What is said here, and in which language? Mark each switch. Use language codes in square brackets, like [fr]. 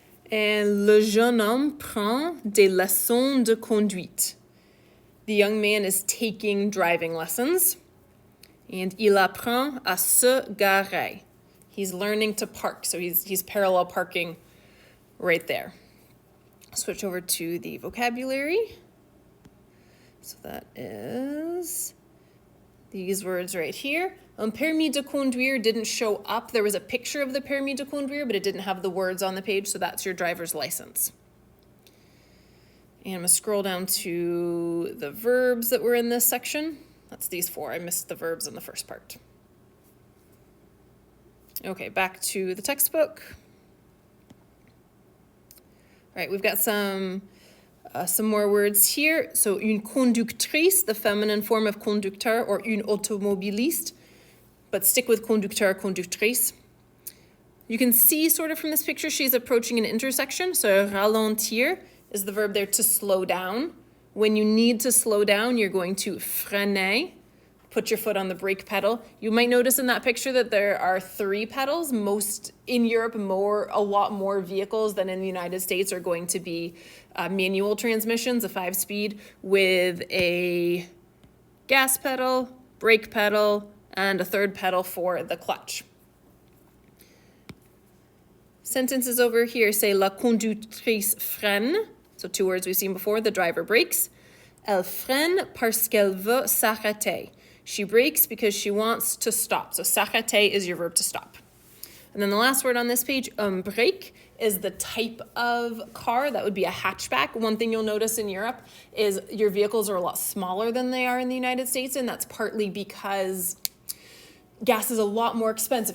[fr] And le jeune homme prend des leçons de conduite. [en] The young man is taking driving lessons. [fr] And il apprend à se garer. [en] He's learning to park, so he's parallel parking right there. Switch over to the vocabulary. So that is these words right here. Permis de conduire didn't show up. There was a picture of the permis de conduire, but it didn't have the words on the page, so that's your driver's license. And I'm going to scroll down to the verbs that were in this section. That's these four. I missed the verbs in the first part. Okay, back to the textbook. All right, we've got some more words here. So [fr] une conductrice, [en] the feminine form of conducteur, or [fr] une automobiliste, [en] but stick with conducteur, conductrice. You can see sort of from this picture, she's approaching an intersection. So ralentir is the verb there, to slow down. When you need to slow down, you're going to freiner, put your foot on the brake pedal. You might notice in that picture that there are 3 pedals. Most in Europe, a lot more vehicles than in the United States are going to be manual transmissions, a 5-speed, with a gas pedal, brake pedal, and a 3rd pedal for the clutch. Sentences over here say [fr] la conductrice freine. [en] So 2 words we've seen before. The driver brakes. [fr] Elle freine parce qu'elle veut s'arrêter. [en] She brakes because she wants to stop. So s'arrêter is your verb to stop. And then the last word on this page, brake, is the type of car. That would be a hatchback. One thing you'll notice in Europe is your vehicles are a lot smaller than they are in the United States, and that's partly because gas is a lot more expensive.